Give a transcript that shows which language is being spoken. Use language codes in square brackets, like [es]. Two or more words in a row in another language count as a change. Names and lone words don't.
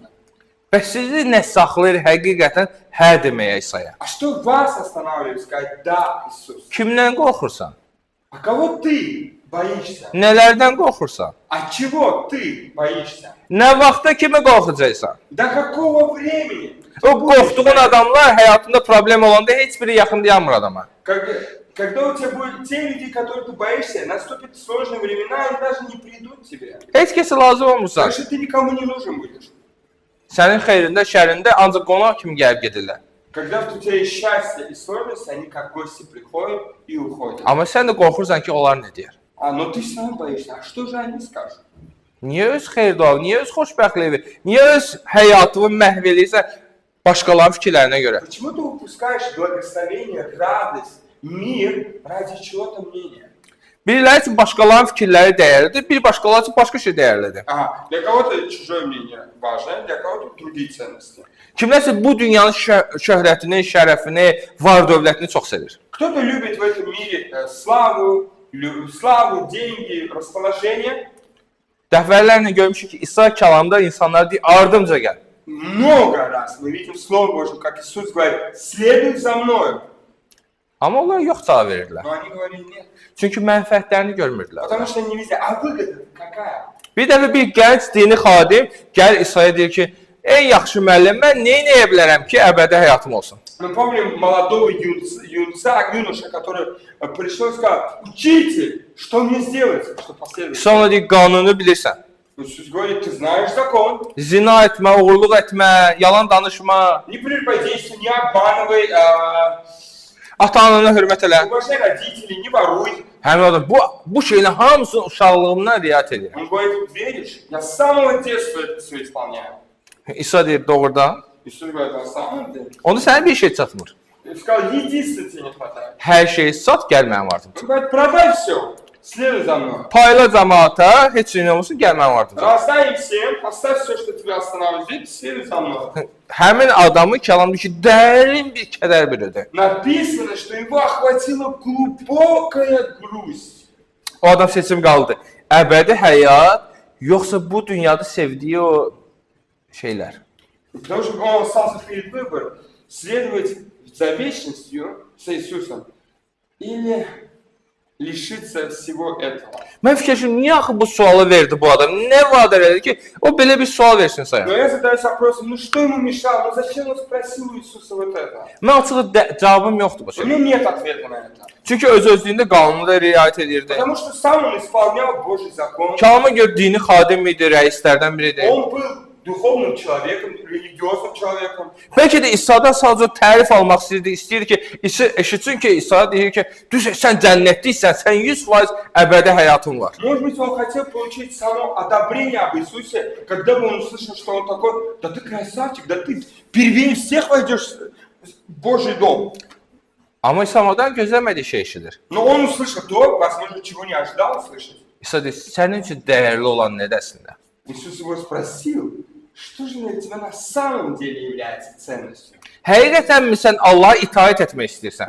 [az] Bəs sizi nə saxlayır həqiqətən hə deməyə İsa'ya? [ru] А что вас останавливает сказать да, Иисус? [az] Kimdən qorxursan? [ru] А кого ты боишься? [az] Nələrdən qorxursan? [ru] От чего ты боишься? [az] Nə vaxta kimi qorxacaqsan? [ru] До какого времени? [az] O qorxduğun adamlar həyatında problem olanda heç biri yaxın dayanmır adama. [ru] Когда у тебя будут те люди, которых ты боишься, наступят сложные времена, они даже не придут к тебе. [az] Heç kəsə lazım olmursan. [ru] Потому что ты никому не нужен будешь. [az] Sənin xeyrində, şərində ancaq qonaq kimi gəlib gedirlər. [ru] Когда у тебя есть счастье и сложности, они как гости приходят и уходят. [az] Amma sən də qorxursan ki, onlar nə deyər? [ru] Но ты сам боишься, а что же они скажут? [az] Niyə öz xeyirdualı, niyə öz xoşbəxtliyi, niyə öz həyatını məhv edirsən başqalarının fikirlərinə görə? [ru] Почему ты упускаешь благословение, радость, мир ради чего-то мнения? [az] Biriləri üçün başqalarının fikirləri dəyərlidir, bir başqaları üçün başqa şey dəyərlidir. [ru] Ага, для кого-то чужое мнение важно, для кого-то другие ценности. [az] Kimləsə bu dünyanın şöhrətini, şərəfini, var-dövlətini çox sevir. [ru] Кто-то любит в этом мире славу, деньги, расположение. [az] Dəfələrlə görmüşük ki, İsa kəlamda insanlar deyir, ardımca gəl. [ru] Много раз мы видим Слово Божье, как Иисус говорит, следуй за мною. [az] Amma onlar yox cavab verirlər. [ru] Но они говорили нет, [az] Çünki mənfəətlərini görmürdülər. [ru] потому что они видят, а выгода какая? [az] Bir dəfə bir gənc dini xadim gəlir İsa'ya deyir ki, ey yaxşı müəllim, mən nə edə bilərəm ki, əbədi həyatım olsun? [ru] Мы помним молодого юноша, который пришел и сказал, учитель, что мне сделать, чтобы последовать? [az] İsa ona deyir, qanunu bilirsən. [ru] Иисус говорит, ты знаешь закон, [az] Zina etmə, oğurluq etmə, yalan danışma, [ru] не прелюбодействуй, не обманывай, [az] ata-anana hörmət elə. [ru] уважай родителей, не воруй. [az] Həmin adam bu şeyin hamısını uşaqlığımdan riayət edir. [ru] Он говорит, веришь? Я с самого детства это все исполняю. [az] İsa deyir, doğrudan. [ru] Иисус говорит, на самом деле. [az] Onda sənə bir şey çatmır. [ru] И сказал, единственное тебе не хватает. [az] Hər şeyi sat, gəl mənim ardımca. [ru] Он говорит, продай все. Следуй за мной. [az] Payla cəmaata, heç nə olmasa gəlmən vardı. [ru] Растай всем, оставь все, что тебя останавливает, следуй за мной. [az] Həmin adamı kəlam ki, dərin bir kədər bürüdü. [ru] Написано, что его охватила глубокая грусть. [az] O adam seçim qaldı. Əbədi həyat, yoxsa bu dünyada sevdiyi o şeylər. [ru] Потому что он остался перед выбором, следовать за вечностью с Иисусом или лишиться всего этого. [az] Mən fikirləşim, niyə axı bu sualı verdi bu adam? Nə vadar elədi ki, o belə bir sual versin [ru] Но [az] saya? [ru] я задаюсь вопросом, ну что ему мешало, ну зачем он спросил у Иисуса вот это? [az] Mən açığı cavabım yoxdur bu [ru] У [az] şey. [ru] меня нет ответа на это. [az] Çünki öz-özlüyündə qanuna riayət edirdi. [ru] Потому что сам он исполнял Божий закон. [az] Kəlama görə dini xadim idi, rəislərdən biri idi. [ru] Он был духовным человеком, религиозным человеком. [az] Bəlkə də İsa'dan sadəcə tərif almaq istəyirdi ki, eşitsin ki, İsa deyir ki, düz sən cənnətliksən, sən 100% əbədi həyatın var. [ru] Может быть, он хотел получить само одобрение об Иисусе, когда бы он услышал, что он такой, да ты красавчик, да ты впервые всех войдешь в Божий дом. [az] Amma İsa'dan gözləmədiyi şey eşidir. [ru] Но он услышал то, возможно, чего не ожидал услышать. [az] İsa deyir, sənin üçün dəyərli olan nədəsində? [ru] Иисус его спросил, что же для тебя на самом деле является ценностью? [az] Həqiqətənmi sən Allaha itaət etmək istəyirsən?